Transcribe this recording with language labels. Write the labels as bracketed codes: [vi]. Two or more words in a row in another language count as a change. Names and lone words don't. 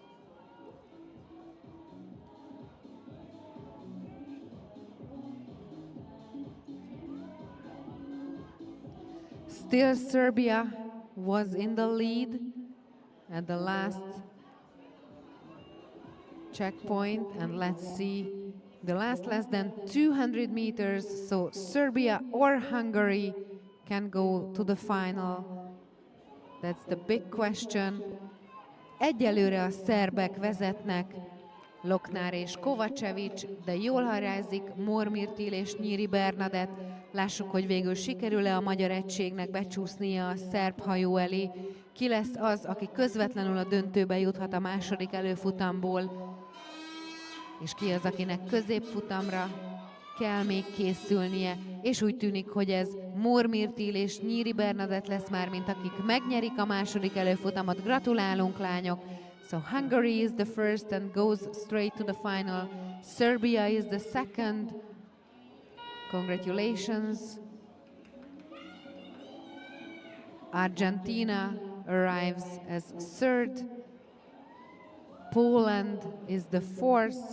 [en] Still Serbia was in the lead at the last checkpoint, and let's see the last less than 200 meters, so Serbia or Hungary can go to the final. That's the big question. [hu] Egyelőre a szerbek vezetnek, Loknár és Kovacevic, de jól harázik Mormirtil és Nyíri Bernadett. Lássuk, hogy végül sikerül-e a magyar egységnek becsúsznia a szerb hajó elé. Ki lesz az, aki közvetlenül a döntőbe juthat a második előfutamból, és ki az, akinek középfutamra kell még készülnie, és úgy tűnik, hogy ez Mormirtil és Nyíri Bernadett lesz már, mint akik megnyerik a második előfutamot. Gratulálunk, lányok! [en] So Hungary is the first and goes straight to the final. Serbia is the second. Congratulations. Argentina arrives as third. Poland is the fourth.